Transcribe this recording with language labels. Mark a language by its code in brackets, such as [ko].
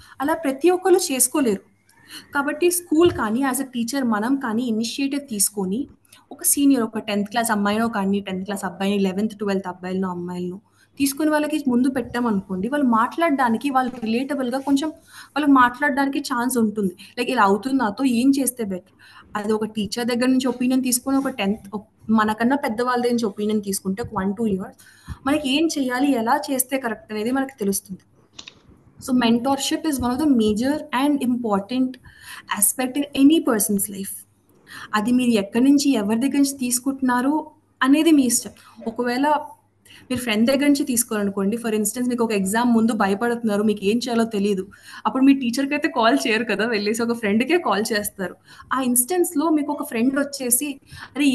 [te] అలా ప్రతి ఒక్కళ్ళు చేసుకోలేరు. కాబట్టి స్కూల్ కానీ యాస్ ఎ టీచర్ మనం కానీ ఇనిషియేటివ్ తీసుకొని ఒక సీనియర్ ఒక 10థ్ క్లాస్ అమ్మాయినో కానీ 10థ్ క్లాస్ అబ్బాయిని 11th, 12th అబ్బాయిలనో అమ్మాయిలనో తీసుకొని వాళ్ళకి ముందు పెట్టామనుకోండి, వాళ్ళు మాట్లాడడానికి వాళ్ళు రిలేటబుల్‌గా కొంచెం వాళ్ళకి మాట్లాడడానికి ఛాన్స్ ఉంటుంది. లైక్ ఇలా అవుతుంది నాతో ఏం చేస్తే బెటర్? అది ఒక టీచర్ దగ్గర నుంచి ఒపీనియన్ తీసుకొని ఒక 10th మనకన్నా పెద్దవాళ్ళ దగ్గర నుంచి ఒపీనియన్ తీసుకుంటే ఒక 1, 2 ఇయర్స్ మనకి ఏం చేయాలి? ఎలా చేస్తే కరెక్ట్ అనేది మనకు తెలుస్తుంది. [en] So mentorship is one of the major and important aspect in any person's life. [te] అది మీరు ఎక్కడి నుంచి ఎవరి దగ్గర నుంచి తీసుకుంటున్నారు అనేది మీ ఇష్టం. ఒకవేళ మీరు ఫ్రెండ్ దగ్గర నుంచి తీసుకోవాలనుకోండి, ఫర్ ఇన్‌స్టెన్స్ మీకు ఒక ఎగ్జామ్ ముందు భయపడుతున్నారు. మీకు ఏం చేయాలో తెలీదు. అప్పుడు మీ టీచర్‌కైతే కాల్ చేయరు కదా! వెళ్ళేసి ఒక ఫ్రెండ్‌కే కాల్ చేస్తారు. ఆ ఇన్‌స్టెన్స్‌లో మీకు ఒక ఫ్రెండ్ వచ్చేసి, "అరే!